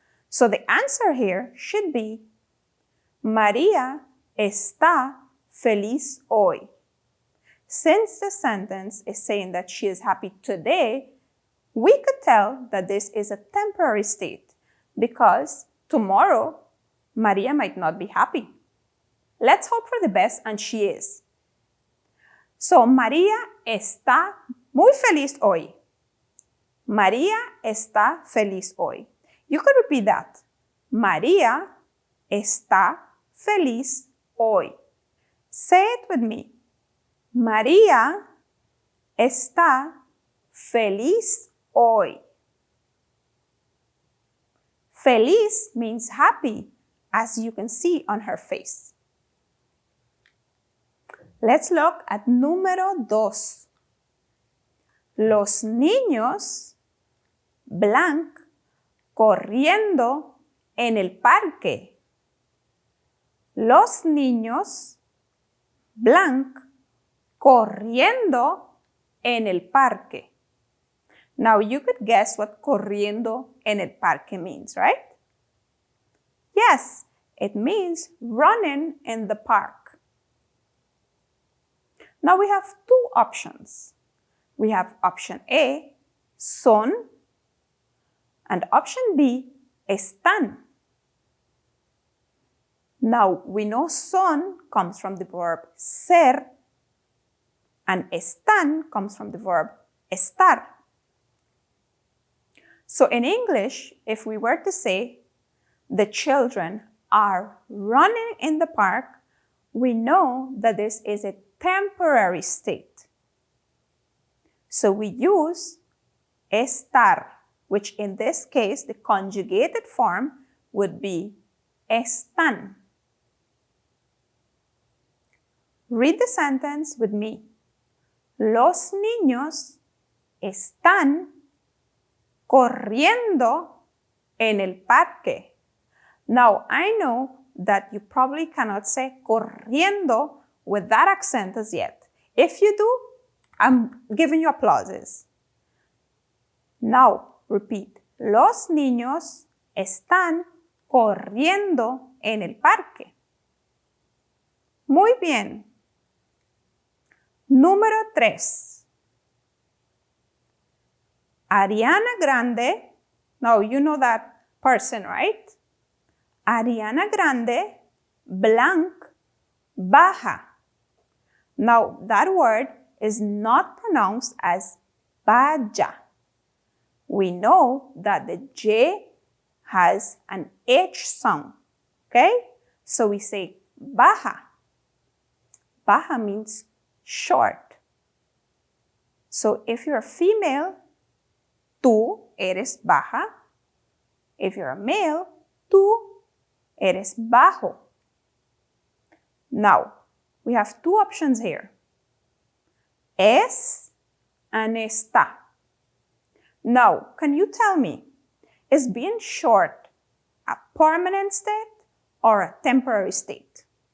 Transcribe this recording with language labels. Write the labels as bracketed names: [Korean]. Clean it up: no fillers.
[English] So the answer here should be [Spanish] María está feliz hoy. [English] Since the sentence is saying that she is happy today, we could tell that this is a temporary state because tomorrow, María might not be happy. Let's hope for the best, and she is. [Spanish] So, María está muy feliz hoy. María está feliz hoy. [English] You could repeat that. [Spanish] María está feliz hoy. [English] Say it with me. [Spanish] María está feliz hoy. [English] Feliz means happy, as you can see on her face. Let's look at número 2. [Spanish] Los niños blank corriendo en el parque. Los niños blank corriendo en el parque. [English] Now you could guess what [Spanish] corriendo en el parque [English] means, right? Yes, it means running in the park. Now we have two options. We have option A, son, and option B, están. Now we know son comes from the verb ser, and están comes from the verb estar. So in English, if we were to say the children are running in the park, we know that this is a temporary state. So we use estar, which in this case, the conjugated form would be están. Read the sentence with me. [Spanish] Los niños están corriendo en el parque. [English] Now, I know that you probably cannot say corriendo with that accent as yet. If you do, I'm giving you applauses. Now, repeat. [Spanish] Los niños están corriendo en el parque. Muy bien. Número 3. [English] Ariana Grande, now you know that person, right? Ariana Grande, blank, baja. Now that word is not pronounced as vaya. We know that the J has an H sound, okay? So we say baja. Baja means short. So if you're a female, [Spanish] tú eres baja. [English] If you're a male, [Spanish] tú eres bajo. [English] Now, we have two options here. Es and está. Now, can you tell me, is being short a permanent state or a temporary state?